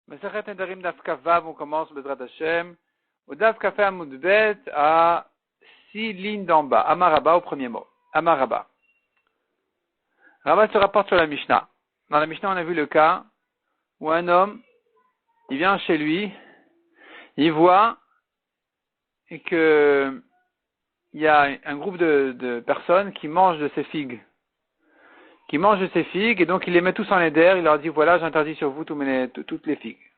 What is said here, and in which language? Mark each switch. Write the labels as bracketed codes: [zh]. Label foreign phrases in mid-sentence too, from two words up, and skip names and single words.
[he] מסכת נדרים דף כ"ו, [fr] on commence [he] בעזרת השם. [fr] Au [he] דף כ' עמוד ב [fr] à 6 lignes d'en bas. [he] אמר רבה [fr] au premier mot. [he] אמר רבה. [fr] Rabba se rapporte sur la Mishnah. Dans la Mishnah, on a vu le cas où un homme, il vient chez lui, il voit que il y a un groupe de personnes qui mangent de ces figues. Et donc il les met tous en éder, il leur dit voilà, j'interdis sur vous toutes les figues.